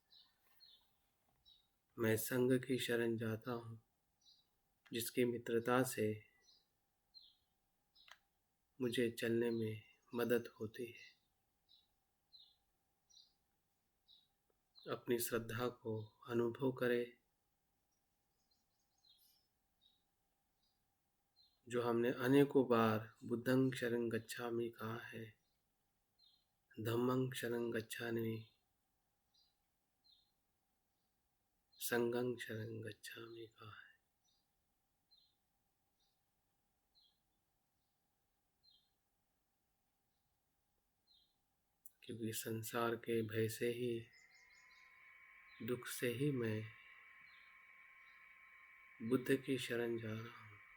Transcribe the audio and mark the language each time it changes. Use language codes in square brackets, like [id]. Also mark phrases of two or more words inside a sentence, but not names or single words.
[hi] मैं संघ की शरण जाता हूँ जिसकी मित्रता से मुझे चलने में मदद होती है। अपनी श्रद्धा को अनुभव करें जो हमने अनेकों बार [pi] बुद्धं शरणं गच्छामि [hi] कहा है, [pi] धम्मं शरणं गच्छामि, संघं शरणं गच्छामि [hi] कहा है। क्योंकि संसार के भय से ही, दुख से ही मैं बुद्ध की शरण जा रहा हूँ।